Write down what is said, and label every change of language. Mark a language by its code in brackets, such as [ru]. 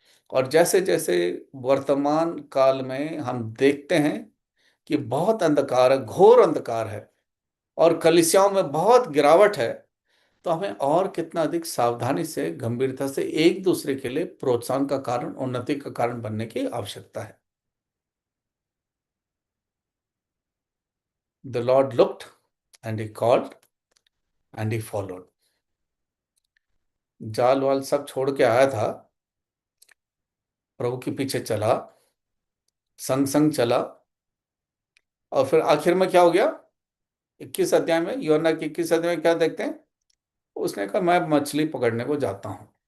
[hi] और जैसे जैसे वर्तमान काल में हम देखते हैं कि बहुत अंधकार है, घोर अंधकार है, और कलीसियाओं में बहुत गिरावट है, तो हमें और कितना अधिक सावधानी से, गंभीरता से एक दूसरे के लिए प्रोत्साहन का कारण, उन्नति का कारण बनने की आवश्यकता है। [en] The Lord looked and he called and he followed. [hi] जाल वाल सब छोड़ के आया था, प्रभु के पीछे चला, संग संग चला, और फिर आखिर में क्या हो गया? 21 अध्याय में, यूहन्ना के 21 अध्याय में क्या देखते हैं? उसने कहा मैं मछली पकड़ने को जाता हूं।